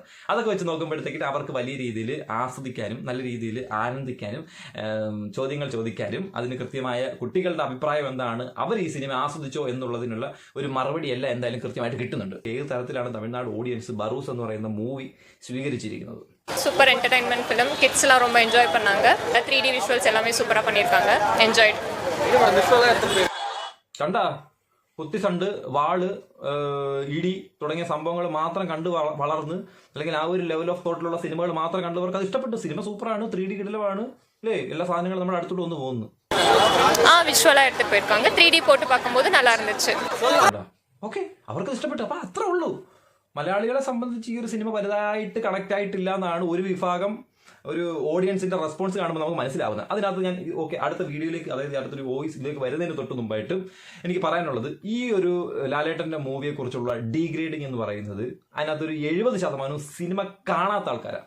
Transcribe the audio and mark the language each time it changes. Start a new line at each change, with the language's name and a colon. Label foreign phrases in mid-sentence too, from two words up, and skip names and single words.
Malayalam: അതൊക്കെ വെച്ച് നോക്കുമ്പോഴത്തേക്കിന് അവർക്ക് വലിയ രീതിയിൽ ആസ്വദിക്കാനും നല്ല രീതിയിൽ ആനന്ദിക്കാനും ചോദ്യങ്ങൾ ചോദിക്കാനും അതിന് കൃത്യമായ കുട്ടികളുടെ അഭിപ്രായം എന്താണ്, അവർ ഈ സിനിമ ആസ്വദിച്ചോ എന്നുള്ളതിനുള്ള ഒരു മറുപടി എല്ലാം എന്തായാലും കൃത്യമായിട്ട് കിട്ടുന്നുണ്ട്. ഏത് തരത്തിലാണ് തമിഴ്നാട് ഓഡിയൻസ് ബറൂസ് എന്ന് പറയുന്ന മൂവി സ്വീകരിച്ചിരിക്കുന്നത്?
English: super entertainment film.
Tamil: கிட்ஸ்லாம் ரொம்ப என்ஜாய் பண்ணாங்க. 3D விஷுவல்ஸ் எல்லாமே சூப்பராக பண்ணியிருக்காங்க. என்ஜாய்ட்.
Malayalam: കണ്ടാ കുത്തിസണ്ട്, വാള്, ഇടി തുടങ്ങിയ സംഭവങ്ങൾ മാത്രം കണ്ട് വളർന്ന് അല്ലെങ്കിൽ ആ ഒരു
English: level of
Malayalam: തോട്ടിലുള്ള സിനിമകൾ മാത്രം കണ്ടവർക്ക് അത് ഇഷ്ടപ്പെട്ടു. സിനിമ സൂപ്പറാണ്, 3D കിടലമാണ് അല്ലേ? എല്ലാ സാധനങ്ങളും നമ്മുടെ അടുത്തോട്ട് വന്ന് പോകുന്നു.
Tamil: விஷுவலாக எடுத்துட்டு போயிருக்காங்க. 3D போட்டு பார்க்கும்போது நல்லா இருந்துச்சு.
Malayalam: ഓക്കെ, അവർക്ക് ഇഷ്ടപ്പെട്ടു. അപ്പൊ അത്രേ ഉള്ളൂ. മലയാളികളെ സംബന്ധിച്ച് ഈ ഒരു സിനിമ വലുതായിട്ട് കണക്ട് ആയിട്ടില്ല എന്നാണ് ഒരു വിഭാഗം ഒരു ഓഡിയൻസിന്റെ റെസ്പോൺസ് കാണുമ്പോൾ നമുക്ക് മനസ്സിലാവുന്നത്. അതിനകത്ത് ഞാൻ ഓക്കെ അടുത്ത വീഡിയോയിലേക്ക്, അതായത് അടുത്തൊരു വോയിസിലേക്ക് വരുന്നതിന് തൊട്ട് മുമ്പായിട്ട് എനിക്ക് പറയാനുള്ളത് ഈ ഒരു ലാലേട്ടന്റെ മൂവിയെ കുറിച്ചുള്ള ഡീഗ്രേഡിങ് എന്ന് പറയുന്നത് അതിനകത്തൊരു 70% സിനിമ കാണാത്ത ആൾക്കാരാണ്.